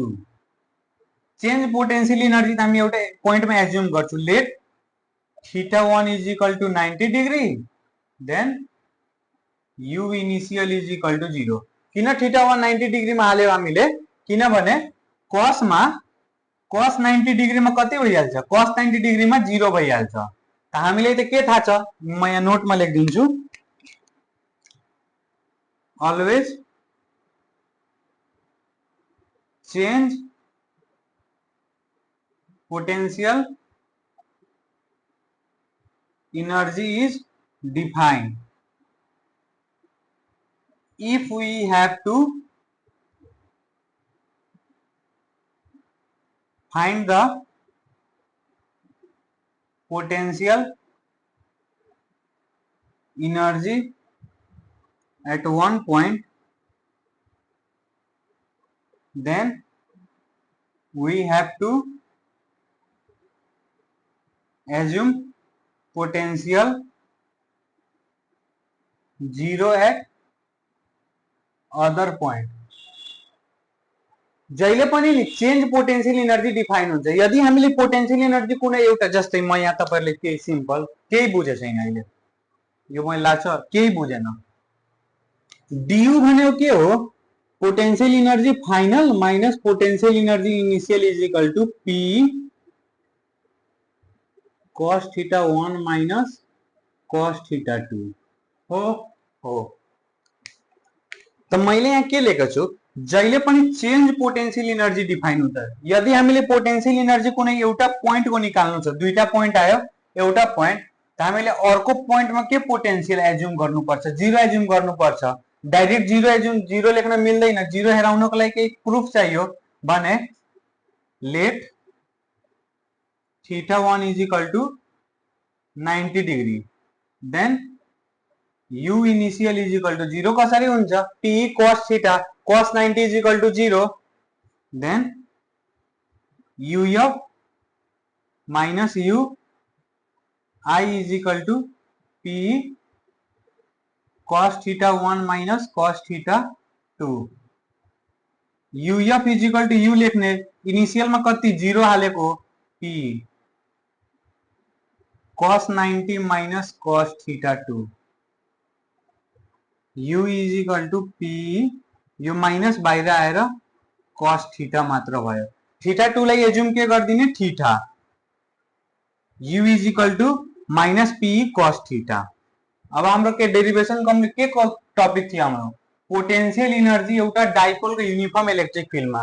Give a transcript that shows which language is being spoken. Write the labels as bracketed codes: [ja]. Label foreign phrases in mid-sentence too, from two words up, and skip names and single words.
[en] change potential energy [ne] त हामी एउटा पोइन्टमा एज्युम गर्छौं, [en] let theta 1 is equal to 90 degree then u initial is equal to 0. [ne] किन थीटा 1 90 डिग्रीमा हाल्यो हामीले, किनभने cos मा cos 90 डिग्रीमा कति भइहाल्छ, cos 90 डिग्रीमा 0 भइहाल्छ। त हामीले त के थाहा छ, म यहाँ नोटमा लेखिदिन्छु, [en] always change potential energy is defined if we have to find the potential energy at one point, then we have to assume potential 0 at other point. [ne] जहिले पनि नि [en] change potential energy define [ne] हुन्छ। यदि हामीले [en] potential energy [ne] कुनै एउटा, जस्तै म यहाँ तपाईहरुले केही सिम्पल केही बुझे छैन अहिले, यो मैले लाग्छ केही बुझेन। du भनेको के हो, [en] potential energy final minus potential energy initial is equal to P cos theta 1 minus cos theta 2 [ne] हो। त मैले यहाँ के लेखेको छु, जहिले पनि [en] change potential energy define [ne] हुन्छ। यदि हामीले [en] potential energy [ne] कुनै एउटा पोइन्टको निकाल्नु छ, दुईटा पोइन्ट आयो एउटा पोइन्ट, त हामीले अर्को पोइन्टमा के [en] potential assume [ne] गर्नुपर्छ, 0 एज्युम गर्नुपर्छ। डाइरेक्ट 0 एज्युम 0 लेख्न मिल्दैन, 0 हेराउनको लागि केही प्रुफ चाहियो भने लेट [en] theta 1 is equal to 90 degree then u initial is equal to 0 [ne] कसरी हुन्छ, [en] P cos theta cos 90 is equal to 0 then uf minus u I is equal to P cos theta 1 minus cos theta 2. uf is equal to u [ne] लेख्ने, इनिशियल में कति 0 हालेको [en] P cos 90 minus cos theta 2, u is equal to P, [ne] यो माइनस बाहिर आएर [en] cos theta [ne] मात्र भयो। थीटा 2 लाई एज्युम के गर्दिने थीटा, [en] u is equal to minus P cos theta. [ne] अब हाम्रो के [en] derivation complete, [ne] के टपिक थियो हाम्रो [en] potential energy [ne] एउटा डाइपोलको [en] uniform electric fieldमा।